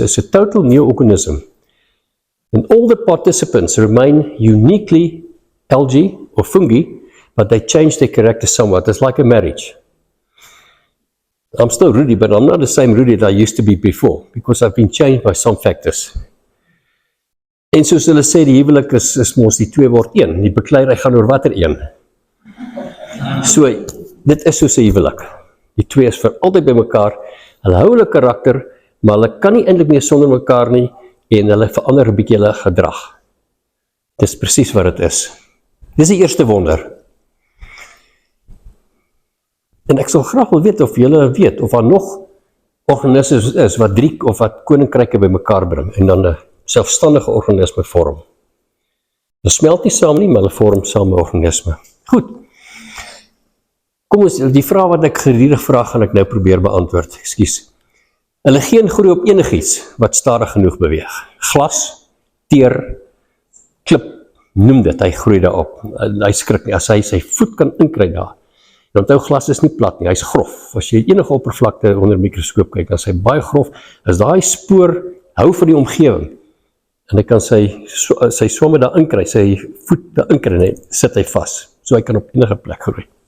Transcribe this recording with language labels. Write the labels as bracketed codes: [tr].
[en] It's a total new organism. And all the participants remain uniquely algae or fungi, but they change their character somewhat. It's like a marriage. I'm still Rudy, but I'm not the same Rudy that I used to be before, because I've been changed by some factors. [af] En soos hulle sê, die huwelik is mos die 2 word 1, die bekleierery gaan oor watter 1. So, dit is soos 'n huwelik. Die 2 is vir altyd by mekaar, hulle hou hulle karakter, maar hulle kan nie eintlik meer sonder mekaar nie, en hulle verander 'n bietjie hulle gedrag. Dis presies wat dit is. Dis die eerste wonder. En ek sal graag wil weet of julle weet, of daar nog organismes is wat 3 of wat koninkryke bymekaar bring en dan 'n selfstandige organisme vorm. Hulle smelt nie saam nie, maar hulle vorm saam 'n organisme. Goed. Kom ons, die vraag wat ek gedurig vra, gaan ek nou probeer beantwoord. Ekskuus. Hulle geen groei op enigiets wat stadig genoeg beweeg. Glas, teer, klip, noem dit, hy groei daarop. Hy skrik nie, as hy sy voet kan inkry daar. En onthou, glas is nie plat nie, hy's grof. As jy enige oppervlakte onder 'n mikroskoop kyk, as hy baie grof, as daai spoor hou vir die omgewing, en hy kan sy swamme daar inkry, sy voet daar inkry, en sit hy vas, so hy kan op enige plek groei.